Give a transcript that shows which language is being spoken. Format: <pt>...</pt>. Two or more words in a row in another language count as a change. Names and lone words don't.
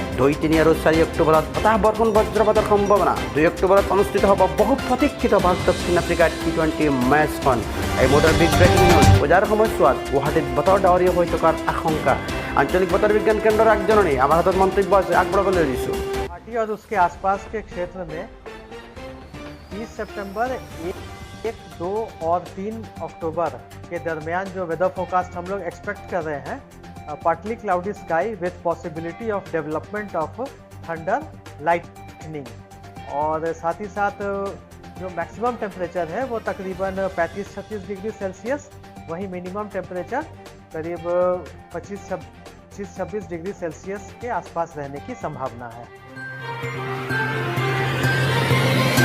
<as>2, 3 আৰু 4 অক্টোবৰত বতাহ বৰষুণ বজ্ৰপাতৰ সম্ভাৱনা। 2 অক্টোবৰত অনুষ্ঠিত হ'ব বহু প্ৰতীক্ষিত ভাৰত দক্ষিণ আফ্ৰিকাৰ T20 মেচখন। এই মুহূৰ্তৰ</as> <en>big breaking news.</en> <as>পূজাৰ সময়ছোৱাত গুৱাহাটীত বতৰ ডাৱৰীয়া হৈ থকাৰ আশংকা। আঞ্চলিক বতৰ বিজ্ঞান কেন্দ্ৰৰ আগজাননী। আমাৰ হাতত মন্তব্য আছে, আগবঢ়াবলৈ দিছোঁ।</as> <hi>गुवाहाटी और उसके आसपास के क्षेत्र में 30 सितंबर 1, 2 और 3 अक्टूबर के दरमियान जो</hi> <en>weather forecast</en> <hi>हम लोग एक्सपेक्ट कर रहे हैं,</hi> <en>partly cloudy sky with possibility of development of thunder lightning,</en> <hi>और साथ ही साथ जो</hi> <en>maximum temperature</en> <hi>है वो तकरीबन 35-36</hi> <en>degree Celsius,</en> <hi>वहीं</hi> <en>minimum temperature</en> <hi>करीब 25-26</hi> <en>degree Celsius</en> <hi>के आसपास रहने की संभावना है।</hi>